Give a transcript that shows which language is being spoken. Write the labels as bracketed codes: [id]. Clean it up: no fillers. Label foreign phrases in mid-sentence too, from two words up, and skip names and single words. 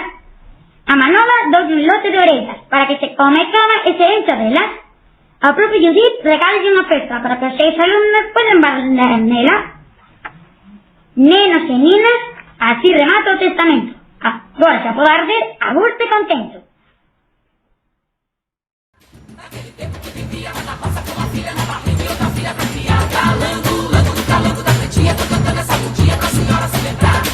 [gl] A Manola doulle un lote de orellas para que se come e coma e se encha delas. Ao profe Judith regalalle unha festa para que os 6 alumnos poden bailar nela. Nenos e ninas, así remata o testamento. Agora xa pode arder a gusto e contento. [pt] Naquele tempo que vivia lá na roça com a filha na barriga e outra filha pra criar. Calango, lango, calango da pretinha, tô cantando essa mudinha pra senhora celebrar.